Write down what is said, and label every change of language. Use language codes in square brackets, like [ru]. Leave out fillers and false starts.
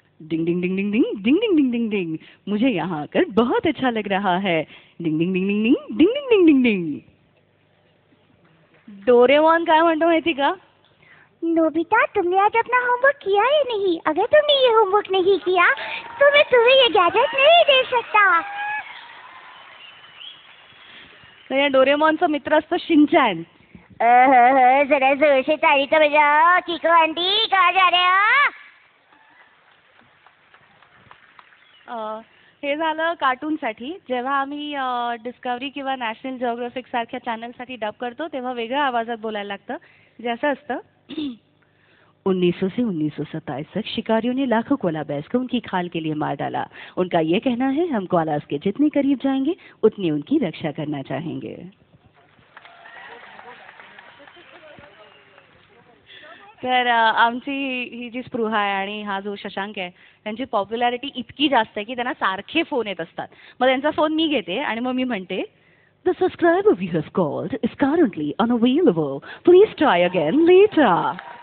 [hi] डिंग डिंग डिंग डिंग डिंग डिंग डिंग डिंग डिंग डिंग, मुझे यहाँ आकर बहुत अच्छा लग रहा है. डिंग डिंग डिंग डिंग डिंग डिंग डिंग डिंग डिंग डिंग. [mr] डोरेमॉन काय म्हणतो माहिती का? [hi] नोबिता, तुमने आज अपना होमवर्क किया या नहीं? अगर तुमने ये होमवर्क नहीं किया तो मैं तुम्हें ये गैजेट नहीं दे सकता. [mr] तर या डोरेमॉनचा मित्र असतो शिनचॅन. [hi] जरा जोर से ताली तो बजाओ. चिको आंटी, कहाँ जा रहे हो? [mr] हे झालं कार्टूनसाठी. जेव्हा आम्ही डिस्कवरी किंवा नॅशनल जिओग्राफिक सारख्या चॅनलसाठी डब करतो तेव्हा वेगळ्या आवाजात बोलायला लागतं. जे असं असतं, [hi] 1900 से 1927 तक शिकारियों ने लाखों कोला बेर्स को उनकी खाल के लिए मार डाला. उनका ये कहना है हम कोलास के जितने करीब जाएंगे उतनी उनकी रक्षा करना चाहेंगे. [mr] तर आमची ही जी स्पृहा आहे आणि हा जो शशांक आहे त्यांची पॉप्युलॅरिटी इतकी जास्त आहे की त्यांना सारखे फोन येत असतात. मग त्यांचा फोन मी घेते आणि मग मी म्हणते, [en] The subscriber we have called is currently unavailable, please try again later.